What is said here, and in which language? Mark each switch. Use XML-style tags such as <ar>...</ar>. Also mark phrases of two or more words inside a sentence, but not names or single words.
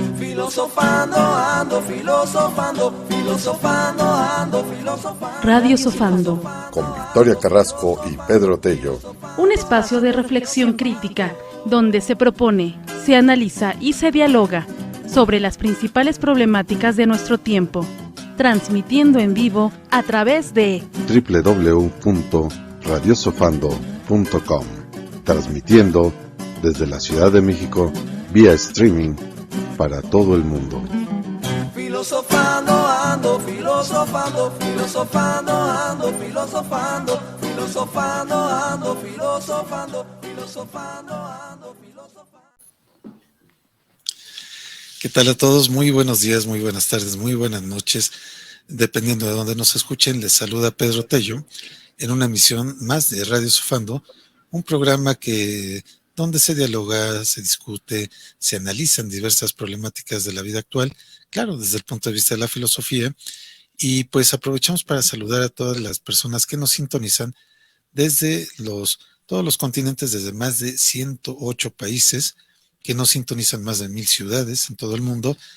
<es>Filosofando, ando filosofando, filosofando, ando filosofando. Radio Sofando. Con Victoria Carrasco y Pedro Tello. Un espacio de reflexión crítica donde se propone, se analiza y se dialoga sobre las principales problemáticas de nuestro tiempo, transmitiendo en vivo a través de www.radiosofando.com, transmitiendo desde la Ciudad de México vía streaming para todo el mundo. Filosofando, ando filosofando, filosofando, ando filosofando, filosofando, ando filosofando, filosofando, ando filosofando. ¿Qué tal a todos? Muy buenos días, muy buenas tardes, muy buenas noches. Dependiendo de dónde nos escuchen, les saluda Pedro Tello en una emisión más de Radio Sofando, un programa donde se dialoga, se discute, se analizan diversas problemáticas de la vida actual, claro, desde el punto de vista de la filosofía, y pues aprovechamos para saludar a todas las personas que nos sintonizan desde todos los continentes, desde más de 108 países, que nos sintonizan más de 1000 ciudades en todo el mundo.</es>